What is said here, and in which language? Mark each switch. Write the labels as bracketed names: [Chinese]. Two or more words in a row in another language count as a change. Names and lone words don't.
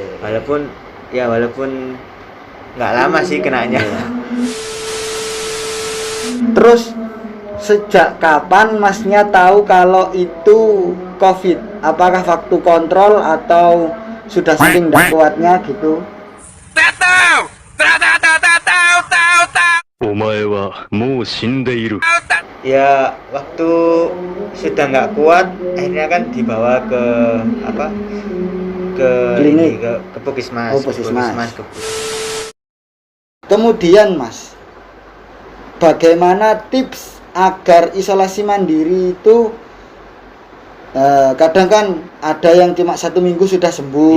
[Indonesian] Walaupun nggak lama sih kenanya. Terus sejak kapan masnya tahu kalau itu COVID? Apakah waktu kontrol atau sudah saking tidak kuatnya gitu? [Japanese] お前はもう死んでいる。 [Indonesian] Ya waktu sudah nggak kuat akhirnya kan dibawa ke Klinik. ke puskesmas. Oh, puskesmas. Ke Kemudian Mas, bagaimana tips agar isolasi mandiri itu kadang kan ada yang cuma 1 minggu sudah sembuh,